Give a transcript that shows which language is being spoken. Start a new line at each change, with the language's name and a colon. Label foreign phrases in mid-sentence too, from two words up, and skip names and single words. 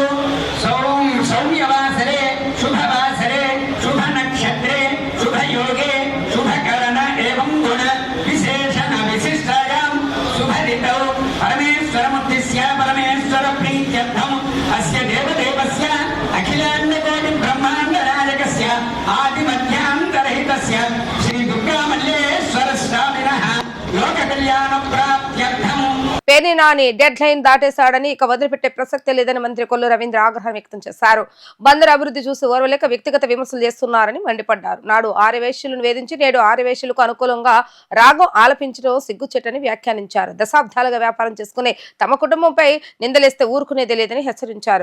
Sanskrit: सौम्यवासरे शुभवासरे शुभनक्षत्रे शुभयोगे शुभकरण एवं गुण विशेषण विशिष्टायां शुभदितौ परमेश्वरमुद्दिश्य परमेश्वर प्रीत्यर्थम् अस्य देवदेवस्य अखिलाण्डकोटि ब्रह्माण्डनायकस्य आदिमध्यान्तरहितस्य श्री दुर्गामल्लेश्वर स्वामिनः लोककल्याणप्राप्त्यर्थम्
Telugu: పేర్ని నాని డెడ్ లైన్ దాటేశాడని ఇక వదిలిపెట్టే ప్రసక్తే లేదని మంత్రి కొల్లు రవీంద్ర ఆగ్రహం వ్యక్తం చేశారు. బందర్ అభివృద్ధి చూసి ఓర్వలేక వ్యక్తిగత విమర్శలు చేస్తున్నారని మండిపడ్డారు. నాడు ఆర్యవేశ్యులను వేధించి నేడు ఆర్యవేశ్యులకు అనుకూలంగా రాగం ఆలపించడం సిగ్గుచెట్టని వ్యాఖ్యానించారు. దశాబ్దాలుగా వ్యాపారం చేసుకునే తమ కుటుంబంపై నిందలేస్తే ఊరుకునేదే లేదని హెచ్చరించారు.